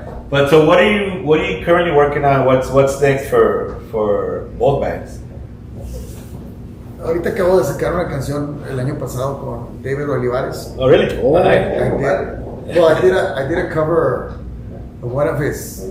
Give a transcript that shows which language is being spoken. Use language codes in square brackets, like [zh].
[en] But so what are you currently working on? What's next for both bands? [es] Ahorita acabo de sacar una canción el año pasado con David Olivares. [en] Oh really? Oh. I did a cover of one of his.